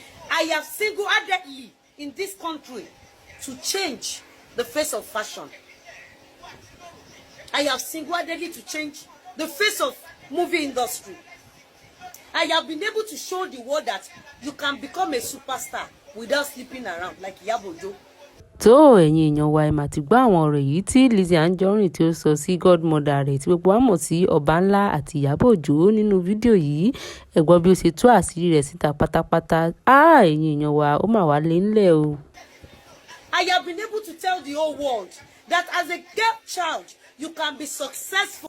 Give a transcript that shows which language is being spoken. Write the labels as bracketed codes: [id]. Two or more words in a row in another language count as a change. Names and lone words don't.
[en] I have single-handedly in this country to change the face of fashion. I have single-handedly to change the face of movie industry. I have been able to show the world that you can become a superstar without sleeping around like Iyabo Ojo. [yo] Tó, ẹ̀yin èèyàn wa, ẹ mà ti gbọ́ àwọn ọ̀rọ̀ yìí tí Lizzy Anjorin tí ó sọ sí godmother rẹ̀ tí gbogbo wa mọ̀ sí Ọba Ńlá àti Iyabo Ojo nínú fídíò yìí. Ẹ gbọ́ bí ó ṣe tú àṣírí rẹ̀ síta pátápátá. Ah, ẹ̀yin èèyàn wa, ó mà wá lé ńlẹ̀ o. [en] I have been able to tell the whole world that as a girl child, you can be successful.